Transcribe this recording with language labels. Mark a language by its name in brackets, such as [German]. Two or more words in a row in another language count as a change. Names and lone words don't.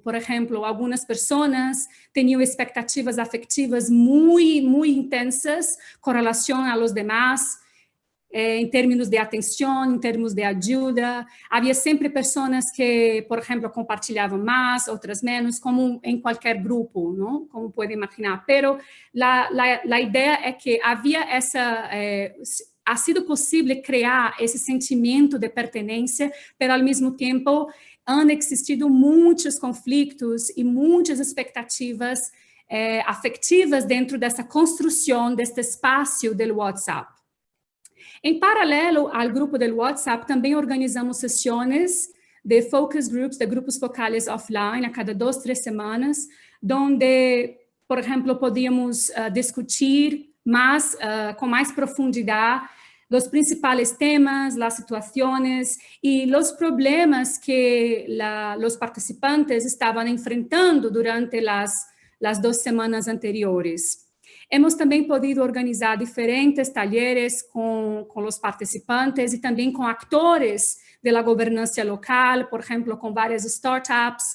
[Spanish] Por ejemplo, algunas personas tenían expectativas afectivas muy, muy intensas con relación a los demás, en términos de atención, en términos de ayuda. Había siempre personas que, por ejemplo, compartillaban más, otras menos, como en cualquier grupo, ¿no? Como puede imaginar. Pero la idea es que había esa... ha sido posible crear [Portuguese] esse sentimento de pertenência, mas ao mesmo tempo [Spanish] han existido [Portuguese] muitos conflitos e muitas expectativas afetivas dentro dessa construção deste espaço do WhatsApp. Em paralelo ao grupo do WhatsApp, também organizamos sessões de [English] focus groups, [Spanish] de grupos focales [Portuguese] offline, a cada 2, 3 semanas, onde, por exemplo, podíamos discutir mais, com mais profundidade, [Spanish] los principales temas, las situaciones y los problemas que los participantes estaban enfrentando durante las 2 semanas anteriores. Hemos también podido organizar diferentes talleres con los participantes y también con actores de la gobernanza local, por ejemplo, con varias startups.